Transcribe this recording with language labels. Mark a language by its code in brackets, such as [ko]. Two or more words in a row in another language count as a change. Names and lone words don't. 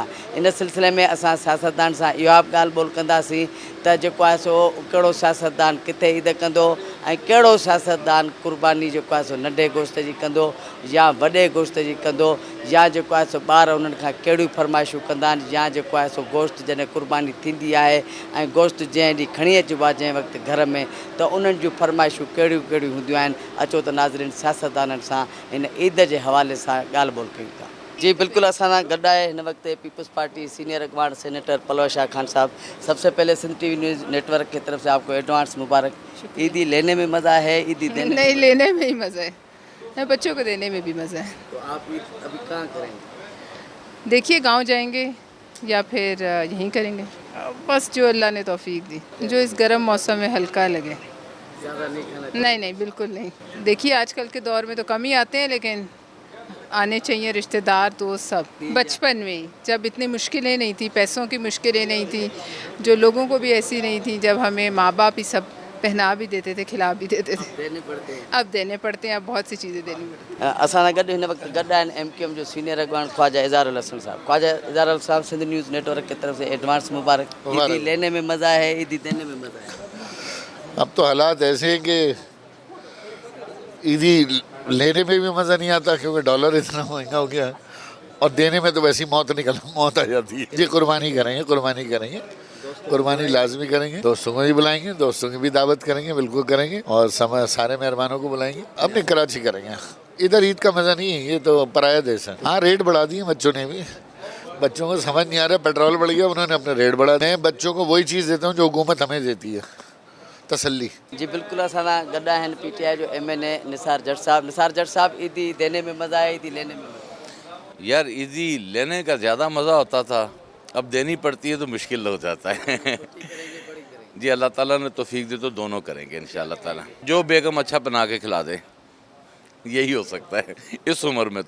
[sd] इन सिलसिले में असां सियासतदान सां इहा बि ॻाल्हि ॿोल कंदासीं त जेको आहे सो कहिड़ो सियासतदान किथे ईद कंदो ऐं कहिड़ो सियासतदान क़ुर्बानी जेको आहे सो नंढे गोश्त जी कंदो या वॾे गोश्त जी कंदो, या जेको आहे सो ॿार उन्हनि खां कहिड़ियूं फरमाइशूं कंदा आहिनि, या जेको आहे सो गोश्त जॾहिं क़ुर्बानी थींदी आहे ऐं गोश्त जंहिं ॾींहुं खणी अचिबो आहे जंहिं वक़्तु घर में, त उन्हनि जूं फरमाइशूं कहिड़ियूं कहिड़ियूं हूंदियूं आहिनि। अचो त नाज़रीन सियासतदाननि सां इन ईद जे हवाले सां ॻाल्हि ॿोल कयूं था। जी बिल्कुल, असां सां गॾु आहे हिन वक़्तु पीपल्स पार्टी सीनियर अगवान सेनेटर पलवा शाह खान साहब। [ur] سب سے پہلے سندھ ٹی وی نیوز نیٹ ورک کی طرف سے آپ کو ایڈوانس مبارک. عیدی لینے میں مزہ ہے، عیدی دینے نہیں، لینے میں ہی مزہ ہے، بچوں کو دینے میں بھی مزہ ہے. تو آپ عید ابھی کہاں کریں گے? دیکھیے گاؤں جائیں گے یا پھر یہیں کریں گے، بس جو اللہ نے توفیق دی، جو اس گرم موسم میں ہلکا لگے. زیادہ نہیں کھانا? نہیں نہیں، بالکل نہیں. دیکھیے آج کل کے دور میں تو کم ہی آتے ہیں، لیکن آنے چاہیے رشتے دار دوست سب. بچپن میں ہی جب اتنی مشکلیں نہیں تھی، پیسوں کی مشکلیں نہیں تھی، جو لوگوں کو بھی ایسی نہیں تھی، جب ہمیں ماں باپ ہی سب پہنا بھی دیتے تھے، کھلا بھی دیتے تھے. دینے پڑتے ہیں. اب دینے پڑتے ہیں، اب بہت سی چیزیں دینی پڑتی ہیں. [sd] असां सां गॾु हिन वक़्तु गॾु आहिनि MQM जो सीनियर अगवान ख्वाजा इज़हारुल हसन साहब। [ur] خواجہ اظہار الحسن صاحب، سندھ نیوز نیٹ ورک کی طرف سے ایڈوانس مبارک. عیدی لینے میں مزہ ہے، عیدی دینے میں مزہ ہے? اب تو حالات ایسے ہیں کہ عیدی لینے میں بھی مزہ نہیں آتا کیونکہ ڈالر اتنا مہنگا ہو گیا ہے، اور دینے میں تو ویسی موت آ جاتی ہے. جی قربانی کریں گے، قربانی لازمی کریں گے، دوستوں کو بھی بلائیں گے، دوستوں کی بھی دعوت کریں گے، بالکل کریں گے، اور سارے مہمانوں کو بلائیں گے، اپنے کراچی کریں گے. ادھر عید کا مزہ نہیں ہے، یہ تو پرایا دیس ہے۔ ہاں، ریٹ بڑھا دیے بچوں نے بھی، بچوں کو سمجھ نہیں آ رہا، پیٹرول بڑھ گیا، انہوں نے اپنے ریٹ بڑھا دیے. بچوں کو وہی چیز دیتا ہوں جو حکومت ہمیں دیتی ہے، تسلی. جی بالکل, [sd] असां सां गॾु आहिनि PTI जो MNA निसार जट साहब। [ur] نثار جٹ صاحب، عیدی دینے میں مزہ ہے، عیدی لینے میں مزہ? یار عیدی لینے کا زیادہ مزہ ہوتا تھا، اب دینی پڑتی ہے تو مشکل ہو جاتا ہے. جی اللہ تعالیٰ نے توفیق دی تو دونوں کریں گے انشاءاللہ تعالیٰ. جو بیگم اچھا بنا کے کھلا دے، یہی ہو سکتا ہے اس عمر میں.